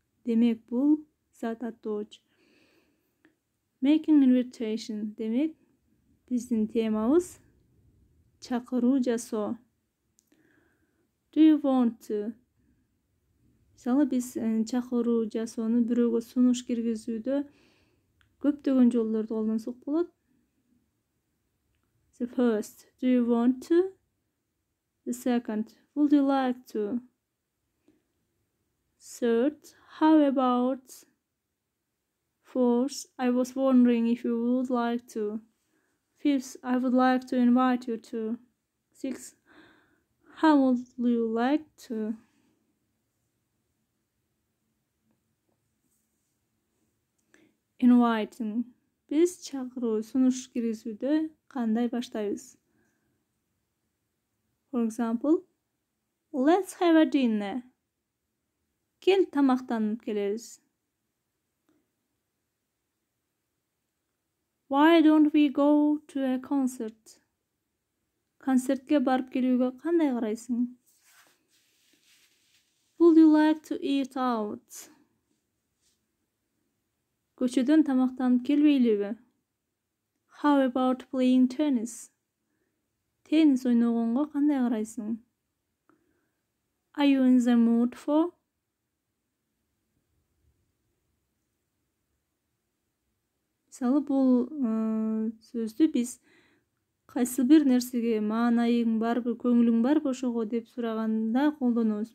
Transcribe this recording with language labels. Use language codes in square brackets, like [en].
[ky] Демек бул зат аттоочу. Making invitation демек биздин темабыз чакыруу жасоо. [en] Do you want to? [ky] Мисалы биз чакыруу жасоону бирөөгө сунуш киргизүүдө көптөгөн жолдорду колдонсок болот. [en] The first, do you want to? The second, would you like to? Third, how about? Fourth, I was wondering if you would like to. Fifth, I would like to invite you to. Sixth, how would you like to? Inviting. [ky] Biz çakırуу sunuş киргизүүдө кандай баштайбыз? [en] For example, let's have a dinner. [ky] Кел тамактанып келебиз. [en] Why don't we go to a concert? [ky] Концертке барып келүүгө кандай карайсың? [en] Would you like to eat out? [ky] Көчөдөн тамактанып келбейлиби? [en] How about playing tennis? [ky] Теннис ойногонго кандай карайсың? [en] Are you in the mood for? [ky] Мисалы бул сөздү биз кайсы бир нерсеге маанайың барбы, көңүлүң барбы ошого деп сураганда колдонобуз.